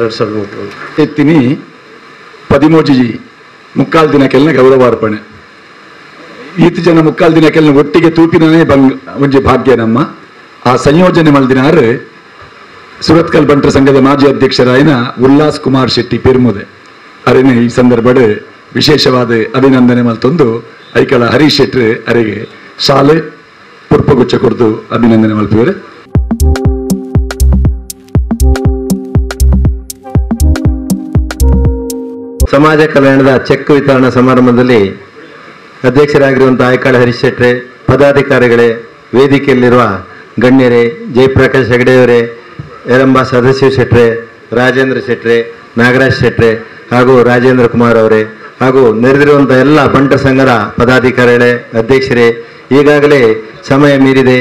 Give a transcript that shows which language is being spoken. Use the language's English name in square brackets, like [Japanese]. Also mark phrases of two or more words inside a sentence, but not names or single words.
[Tulu] ಎತ್ತಿನಿ 13 ಮುಕ್ಕಾಲು ದಿನಕ್ಕೆಲ್ಲ ಗೌರವಾರ್ಪಣೆ ಈತ ಜನ ಮುಕ್ಕಾಲು ದಿನಕ್ಕೆಲ್ಲ ಒಟ್ಟಿಗೆ ತೂಪಿನೇ ಒಂಜಿ ಭಾಗ್ಯ ನಮ್ಮ ಆ ಸಂಯೋಜನೆ ಮಲ್ದಿನಾರು ಸುರತ್ಕಲ್ ಬಂಟರ ಸಂಘದ ಮಾಜಿ ಅಧ್ಯಕ್ಷರಾಯಿನ ಉಲ್ಲಾಸ್ ಕುಮಾರ್ ಶೆಟ್ಟಿ ಪೆರ್ಮುದೆ ಅರೇನೆ ಈ ಸಂದರ್ಭದ ವಿಶೇಷವಾದ ಅಭಿನಂದನೆ ಮಲ್ತೊಂದು ಐಕಳ ಹರೀಶ್ ಶೆಟ್ಟಿ ಅರೆಗೆ ಶಾಲೆ ಪುಷ್ಪಗುಚ್ಛ ಕೊಡ್ದು ಅಭಿನಂದನೆ ಮಲ್ಪಿವರು. [Kannada] ಸಮಾಜ ಕಲ್ಯಾಣದ ಚೆಕ್ ವಿತರಣಾ ಸಮಾರಂಭದಲ್ಲಿ ಅಧ್ಯಕ್ಷರಾಗಿರುವಂತಹ ಐಕಳ ಹರೀಶ್ ಶೆಟ್ಟಿ, ಪದಾಧಿಕಾರಿಗಳೇ, ವೇದಿಕೆಯಲ್ಲಿರುವ ಗಣ್ಯರೇ, ಜಯಪ್ರಕಾಶ್ ಹೆಗಡೆಯವರೇ, ಯರಂಬ ಸದಾಶಿವ ಶೆಟ್ರೆ, ರಾಜೇಂದ್ರ ಶೆಟ್ರೆ, ನಾಗರಾಜ್ ಶೆಟ್ರೆ ಹಾಗೂ ರಾಜೇಂದ್ರ ಕುಮಾರ್ ಅವರೇ ಹಾಗೂ ನೆರೆದಿರುವಂಥ ಎಲ್ಲ ಬಂಟ ಸಂಘದ ಪದಾಧಿಕಾರಿಗಳೇ, ಅಧ್ಯಕ್ಷರೇ, ಈಗಾಗಲೇ ಸಮಯ ಮೀರಿದೆ.